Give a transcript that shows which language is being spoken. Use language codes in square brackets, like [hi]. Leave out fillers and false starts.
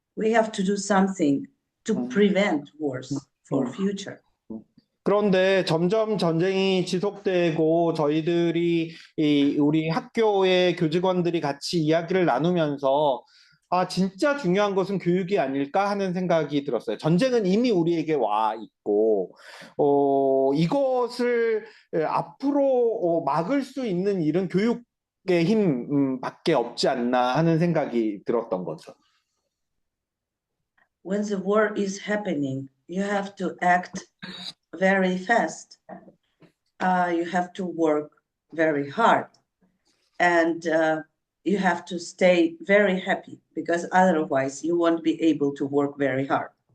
[en] We have to do something to prevent wars for future. [ko] 그런데 점점 전쟁이 지속되고 저희들이 우리 학교의 교직원들이 같이 이야기를 나누면서 진짜 중요한 것은 교육이 아닐까 하는 생각이 들었어요. 전쟁은 이미 우리에게 와 있고, 이것을 앞으로 막을 수 있는 일은 교육의 힘밖에 없지 않나 하는 생각이 들었던 거죠. [en] When the war is happening, you have to act very fast. You have to work very hard. And you have to stay very happy because otherwise you won't be able to work very hard.